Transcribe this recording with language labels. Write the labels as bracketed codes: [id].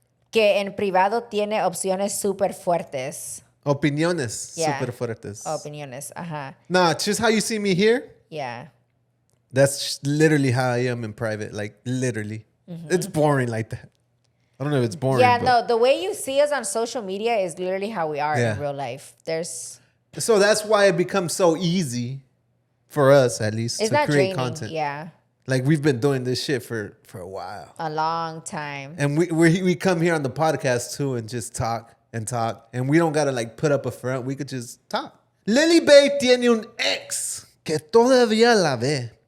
[es] Que en privado tiene opciones super fuertes. Opiniones super fuertes. Opiniones, ajá. [en] Nah, just how you see me here. Yeah. That's literally how I am in private. Like, literally. It's boring like that. I don't know if it's boring. Yeah, no, the way you see us on social media is literally how we are in real life. So that's why it becomes so easy for us, at least, to create draining, content. Yeah. Like, we've been doing this shit for a while. A long time. And we come here on the podcast, too, and just talk. And we don't got to, like, put up a front. We could just talk. [es] Lily Bay tiene un ex que todavía la ve.